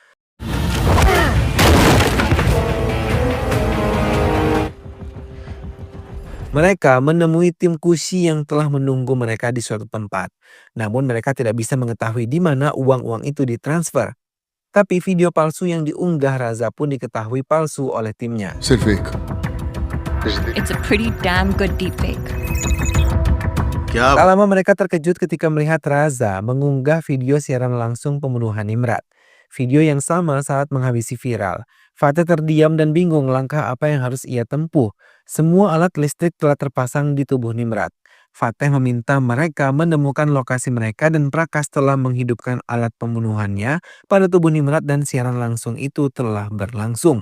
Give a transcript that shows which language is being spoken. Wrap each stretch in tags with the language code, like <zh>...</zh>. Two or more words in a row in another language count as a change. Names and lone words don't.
<id>Mereka menemui tim Kusi yang telah menunggu mereka di suatu tempat. Namun mereka tidak bisa mengetahui di mana uang-uang itu ditransfer. Tapi video palsu yang diunggah Raza pun diketahui palsu oleh timnya.</id> <hi>सिर्फ एक</hi> <en>It's a pretty damn good deepfake.</en> <hi>क्या</hi> <id>Tak lama mereka terkejut ketika melihat Raza mengunggah video siaran langsung pembunuhan Nimrat. Video yang sama saat menghabisi viral. Fateh terdiam dan bingung langkah apa yang harus ia tempuh. Semua alat listrik telah terpasang di tubuh Nimrat. Fateh meminta mereka menemukan lokasi mereka dan Prakas telah menghidupkan alat pembunuhannya pada tubuh Nimrat dan siaran langsung itu telah berlangsung.</id>